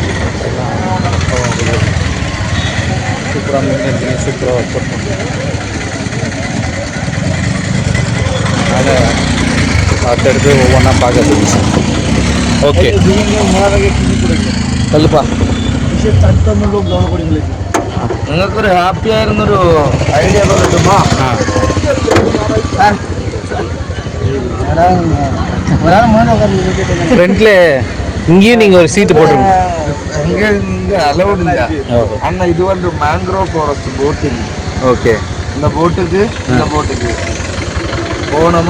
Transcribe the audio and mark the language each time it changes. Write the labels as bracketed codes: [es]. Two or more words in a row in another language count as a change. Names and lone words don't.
[ta] சூப்பராக மெயின்டைன் சூப்பராக [en] work out [ta] பண்ணுறாங்க. அதனால் அடுத்தடுத்து ஒவ்வொன்றா பார்க்க. ஓகே, சொல்லுப்பா. [ml] നിങ്ങൾക്കൊരു ഹാപ്പി ആയിരുന്നൊരു ഐഡിയ കിട്ടുമോ? [ta] ஃப்ரண்ட்ல இங்கேயும் நீங்கள் ஒரு சீட்டு போட்டுருங்க. இங்கே அலௌட் இல்லை. ஆனால் இது வந்து [en] mangrove forest boating. [ta] ஓகே. இந்த போட்டுக்கு போனோமா?